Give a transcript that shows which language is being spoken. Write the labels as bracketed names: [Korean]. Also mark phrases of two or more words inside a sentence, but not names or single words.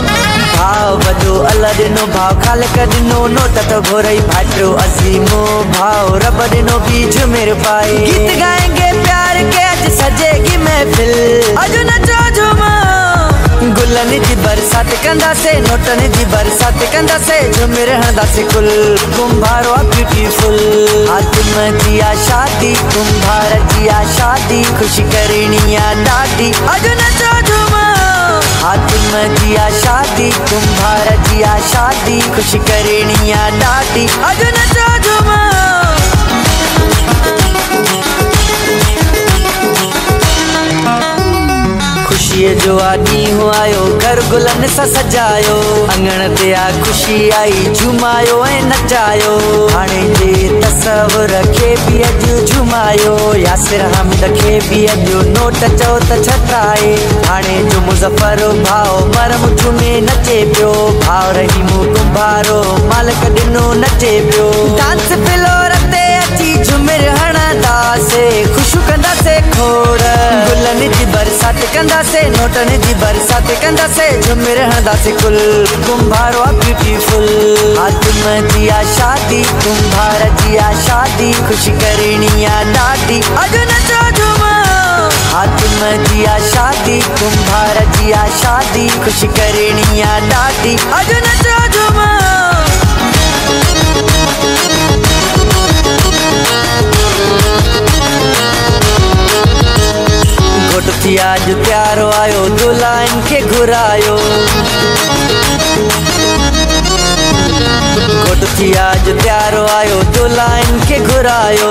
[Sindhi] भाव वधो अल्लाह ॾिनो भाव ख़ालिक ॾिनो नोट तो घोरई भाटो अज़ीमो भाव रब ॾिनो भी झुमिर पाए। [Hindi] गीत गाएंगे प्यार के [Sindhi] अज सजेगी महफिल अॼु नचो झूमा। गुलन जी बरसात कंदासे नोटन जी बरसात कंदासे झुमिर हणदासे कुल कुंभार वा ब्यूटीफुल। हातिम जिया शादी कुंभार जिया शादी खुशी करणिया ॾाढी अॼु नचो झूमा। हातिम जिया शादी कुंभार जिया शादी खुशी करणिया ॾाढी अॼु नचो झूमा। खुशीअ जो ॾींहुं आयो घर गुलन सां सजायो अंगण ते आ खुशी आई झुमायो ऐं नचायो। हाणे जे तसवर खे बि अॼु झुमायो यासिर हामिद खे बि अॼु नोट चओ त छटाए। हाणे जो मुज़फ़र भाव मरम झुमे नचे पियो भाव रहीमू कुंभारो मालिक ॾिनो नचे पियो। [English] dance floor [Sindhi] ते अची झुमिर हणंदासे ख़ुशू कंदासे खोड़। गुलन जी बरसात कंदासे नोटन जी बरसात कंदासे झुमिर हणंदासे कुल कुंभार वा ब्यूटीफुल। हातिम जिया शादी कुंभार जिया शादी खुशी करणिया ॾाढी अॼु नचो झूमा। हातिम जिया शादी कुंभार जिया शादी खुशी करणिया ॾाढी अॼु नचो झूमा। घोट थी अॼु प्यारो आयो दुल्हन खे घुरायो। घोट थी अॼु प्यारो आयो दुल्हन खे घुरायो।